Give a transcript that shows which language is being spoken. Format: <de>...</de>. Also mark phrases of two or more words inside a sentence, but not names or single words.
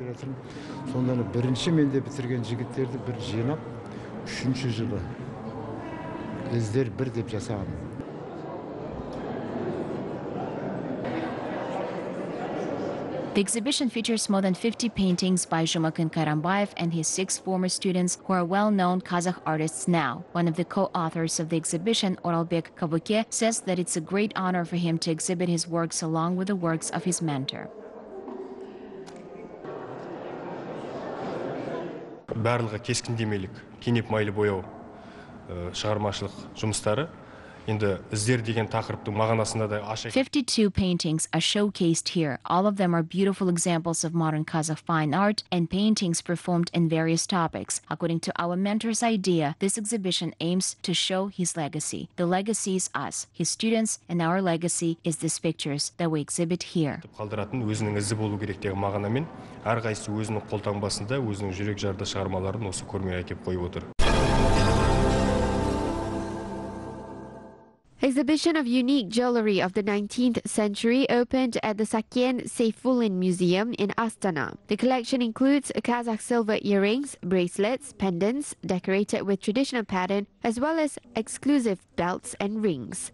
<en>The exhibition features more than 50 paintings by Zhumakhin Kairambayev and his 6 former students who are well-known Kazakh artists now. One of the co-authors of the exhibition, Oralbek Kabuke, says that it's a great honor for him to exhibit his works along with the works of his mentor.</en> <kk>барлығы кескіндемелік, кенеп майлы бояу шығармашылық жұмыстары. Енді іздер деген тақырыптың мағынасында да ашық.</kk> <en>52 paintings are showcased here. All of them are beautiful examples of modern Kazakh fine art and paintings performed in various topics. According to our mentor's idea, this exhibition aims to show his legacy. The legacy is us, his students, and our legacy is these pictures that we exhibit here.</en> <kk>Қалдыратын өзінің ізі болу керек деген мағынамен, әрқайсысы өзінің қолтаңбасында өзінің жүрек жарды шығармаларын осы көрмеге әкеп қойып отыр.</kk> <en>Exhibition of unique jewelry of the 19th century opened at the Sakyen Seyfulin Museum in Astana. The collection includes Kazakh silver earrings, bracelets, pendants decorated with traditional pattern, as well as exclusive belts and rings.</en>